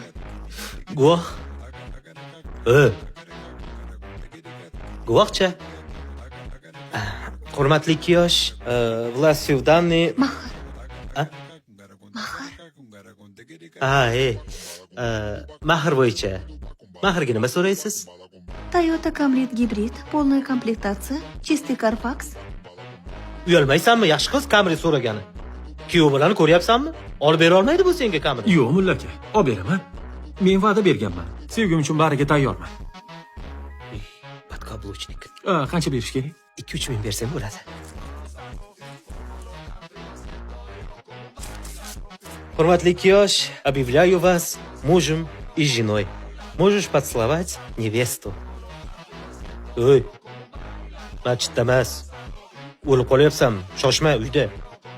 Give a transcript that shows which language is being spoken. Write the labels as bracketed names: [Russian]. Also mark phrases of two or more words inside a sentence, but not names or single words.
[Uzbek] Guvoh. Guvohcha. Hurmatli 2 yosh, Vlasiyev Danni. Mahar. Mahar bo'yicha. Maharga nima so'raysiz? Toyota Camry gibrid, [Russian] полная комплектация, чистый Carfax. [Uzbek] Uyalmaysanmi, yaxshi qiz Camry so'ragani? Kuyov bilan ko'ryapsanmi? Olib bera olmaydi bu senga Camry. Yo'q, mulla aka, olib beraman. Men va'da berganman. Sevgim uchun bariga tayyorman. Podkabluchnik. Qancha berish kerak? 2-3 ming bersam bo'ladi. Hurmatli 2 yosh, [Russian] объявляю вас мужем и женой. Можешь поцеловать невесту. [Uzbek] Masjidda emas. O'lib qolyapsanmi? Shoshma uyda.